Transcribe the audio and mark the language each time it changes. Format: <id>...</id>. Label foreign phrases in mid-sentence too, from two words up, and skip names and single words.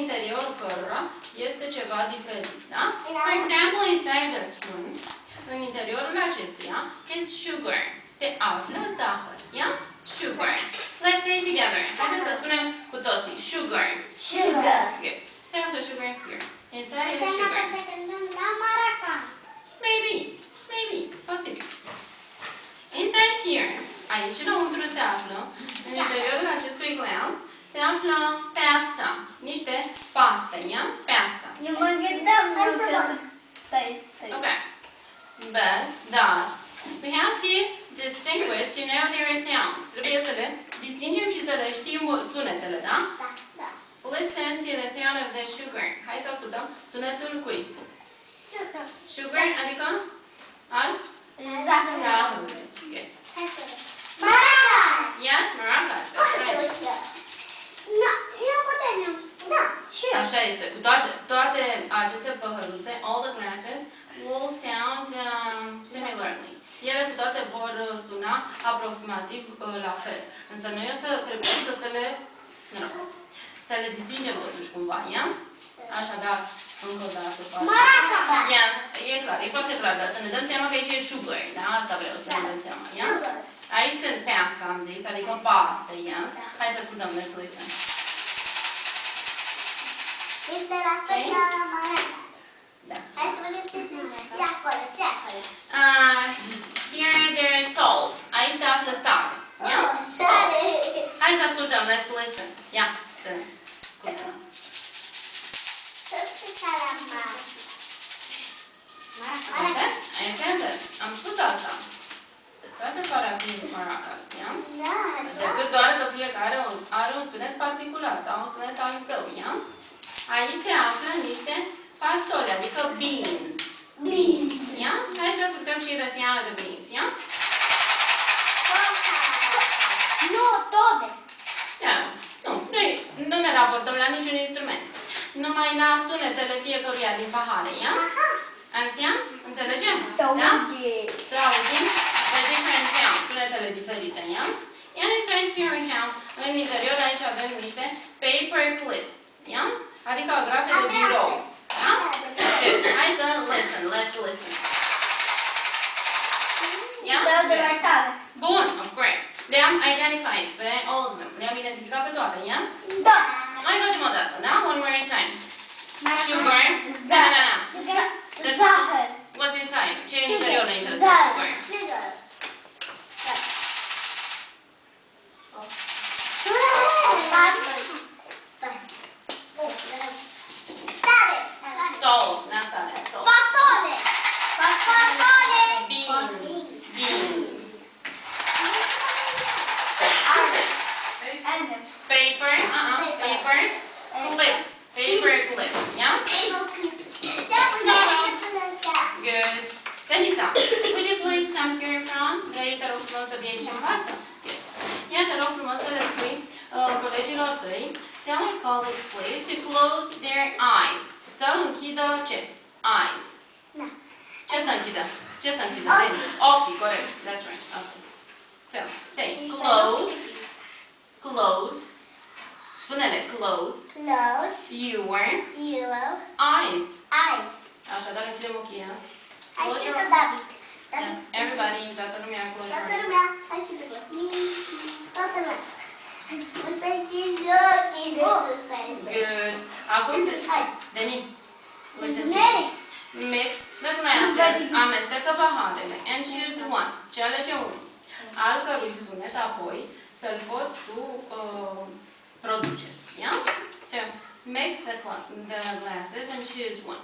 <ro>interiorul cărora este ceva diferit, da?</ro> <en>For example, inside the spoon,</en> <ro>în interiorul acestuia,</ro> <en>is sugar.</en> <ro>Se află zahăr.</ro> <en>Yes? Sugar. Let's say it together.</en> <ro>Haideți să spunem cu toții.</ro> <en>Sugar. Sugar. Good.</en> <ro>Se află</ro> <en>sugar here. Inside is sugar.</en> <ro>La maracas.</ro> <en>Maybe. Maybe. Posibil. Inside here.</en> <ro>Aici înăuntru se află, în interiorul acestui glass, se află pasta. Niște paste. Yes? Pasta. Eu mă gândeam Okay.</ro> <en>But, dar, we have to distinguish to know their sound.</en> <ro>Trebuie să le distingem și să le știm sunetele, da? Da.</ro> <en>Listen to the sound of the sugar.</en> <ro>Hai să ascultăm sunetul cui?</ro> <en>Sugar.</en> <ro>Sugar, adică? Al? Zahărului. Zahărului.</ro> <en>Good. Maracas. Yes, maracas. That's right.</en> <ro>Eu putem. Da. Așa este. Cu toate aceste păhăruțe,</ro> <en>all the glasses will sound similarly.</en> <ro>Ele cu toate vor suna aproximativ la fel. Însă noi o să trebuie să le distingem totuși cumva, yes? Așadar, încă o dată. Maracas. Yes, e clar, e foarte clar, dar să ne dăm seama că aici e sugar, da? Asta vreau să ne dăm seama, yes? Aici sunt pasta, am zis, adică paste, yes? Hai să ascultăm,</ro> <en>let's listen.</en> <ro>Este la fel ca la maracas. Da. Hai să vedem ce sunt. E acolo, ce acolo?</ro> <en>Here there is salt.</en> <ro>Aici se află sare. Yes? Sare. Hai să ascultăm,</ro> <en>let's listen.</en> <ro>Ia, să ne ascultăm. Ai înțeles? Am spus asta. Toate par a fi maracas, ia? Decât doar că fiecare are un sunet particular, da? Un sunet al său, ia? Aici se află niște pastole, adică beans.</ro> <en>Beans.</en> <ro>Ia? Hai să ascultăm și</ro> <en>the sound of the beans,</en> <ro>ia? Nu, toate. Ia, nu ne raportăm la niciun instrument. Numai la sunetele fiecăruia din pahare, ia? Understand? Înțelegem? Da? Să auzim</ro> <en>the different sounds,</en> <ro>sunetele diferite, ia?</ro> <en>And inside here we have,</en> <ro>în interior aici avem niște</ro> <en>paper clips,</en> <ro>ia? Adică agrafe de birou. Da? Good. Hai să</ro> <en>listen, let's listen. Yeah? Bun, of course.</en> <ro>Le-am identified pe</ro> <en>all of them.</en> <ro>Le-am identificat pe toate, yeah? Da. Mai facem o dată, da?</ro> <en>One more time. Sugar.</en> <ro>Da. Zahăr.</ro> <en>What's inside?</en> <ro>Ce e în interior ne interesează?</ro> <en>Sugar. Salt, not sale. Salt.</en> <ro>Fasole.</ro> <en>Beans. Beans. Paper. Paper. Clips. Paper clips. Yeah? Good. Denisa, would you please come here in front?</en> <ro>Vrei, te rog frumos să vii aici în față? Yes. Ia, te rog frumos să le spui colegilor tăi,</ro> <en>tell your colleagues please to close their eyes.</en> <ro>Să închidă ce? Eyes. Da. Ce să închidă? Ce să închidă? Ochii, corect.</ro> <en>That's right. Okay. So, say close. Close.</en> <ro>Spune-le close.</ro> <en>Close. Your eyes. Eyes.</en> <ro>Așadar, închidem ochii, yes? Hai</ro> <en>Close</en> <ro>și</ro> <en>your</en> <ro>tu, David.</ro> <en>Yes, everybody,</en> <ro>toată lumea,</ro> <en>close your</en> <ro>Toată</ro> <en>eyes.</en> <ro>lumea. Hai și tu. Toată lumea. O să închizi ochii de sus. Good. Acum, Hai.</ro> <en>Deni, listen to me. Mix the glasses,</en> <ro>amestecă paharele,</ro> <en>and choose one.</en> <ro>Și alege unul, al cărui sunet apoi să-l poți tu produce.</ro> <en>Yes? So, mix the glasses and choose one.</en>